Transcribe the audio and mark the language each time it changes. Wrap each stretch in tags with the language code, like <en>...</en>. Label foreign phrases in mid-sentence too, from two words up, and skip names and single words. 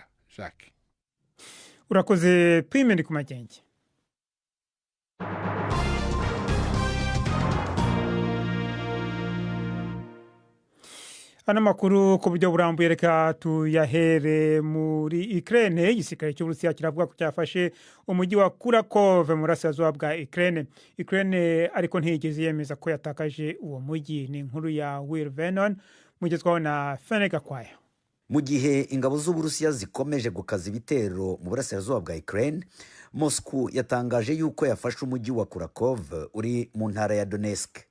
<rw>Jacques urakoze Prime ku magenge. Ana makuru ku buryo burambuye reka tuyahere muri Ukraine. Igisirikare cy'Uburusiya kiravuga ko cyafashe umujyi wa Kharkov mu burasirazuba bwa Ukraine. Ukraine ariko ntiyigeze yemeza ko yatakaje uwo mujyi. Ni inkuru ya Will Vernon mugezwaho na Fenega Kwaya. Mu gihe ingabo z'Uburusiya zikomeje gukaza ibitero mu burasirazuba bwa Ukraine, Moscow yatangaje yuko yafashe umujyi wa Kharkov uri mu ntara ya Donetsk.</rw>